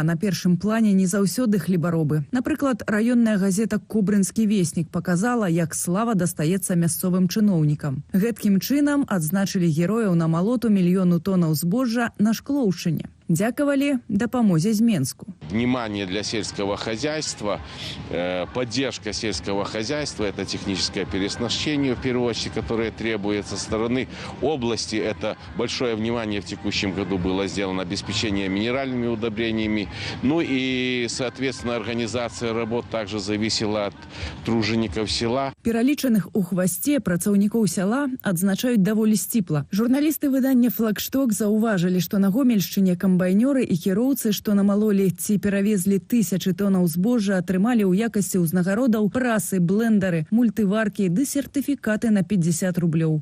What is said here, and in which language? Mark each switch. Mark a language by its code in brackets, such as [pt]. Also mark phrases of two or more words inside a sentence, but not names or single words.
[be] На першым плане не заўсёды хлебаробы. Напрыклад, раённая газета «Кубрынскі веснік» паказала, як слава дастаецца мясцовым чыноўнікам. Гэткім чынам адзначылі герояў на малоту 1 мільёну тонаў збожжа на Шклоўшчыне. Дякавалі дапамозе з Менску. [ru] Внимание для сельского хозяйства, поддержка сельского хозяйства, это техническое переоснащение, в первую очередь, которое требуется со стороны области. Это большое внимание в текущем году было сделано обеспечение минеральными удобрениями. Ну и, соответственно, организация работ также зависела от тружеников села. [be] Пералічаных у хвасце працаўнікоў сяла адзначаюць даволі сціпла. Журналісты выдання «Флагшток» заўважылі, што на Гомельшчыне камбайнёры і кіроўцы, што намалолі ці перавезлі тысячы тонаў збожжа, атрымалі ў якасці ўзнагародаў прасы, блендары, мультываркі ды сертыфікаты на 50 рублёў.